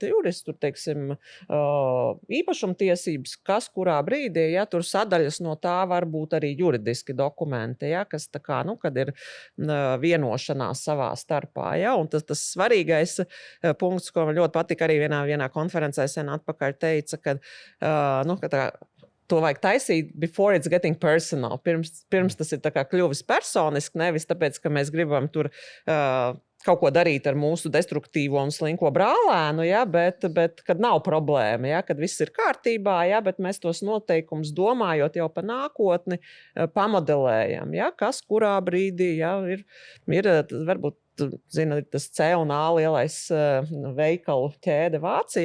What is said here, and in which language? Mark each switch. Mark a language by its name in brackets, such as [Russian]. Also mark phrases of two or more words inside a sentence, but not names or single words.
[Latvian] juristu, teiksim, īpašumtiesības, kas kurā brīdī, tur sadaļas no tā var būt arī juridiski dokumenti, kas tā kā, kad ir vienošanās savā starpā, un tas svarīgais punkts, ko man ļoti patika arī vienā konferencē sen atpakaļ teica, ka to vajag taisīt [English] before it's getting personal. [Latvian] Pirms tas ir tā kā kļuvis personiski, nevis tāpēc, ka mēs gribam tur kaut ko darīt ar mūsu destruktīvo un slinko brālēnu, bet kad nav problēma, kad viss ir kārtībā, bet mēs tos noteikumus domājot jau par nākotni pamodelējam, kas kurā brīdī ir varbūt zina, tas C un A lielais veikalu ķēde Vācijā.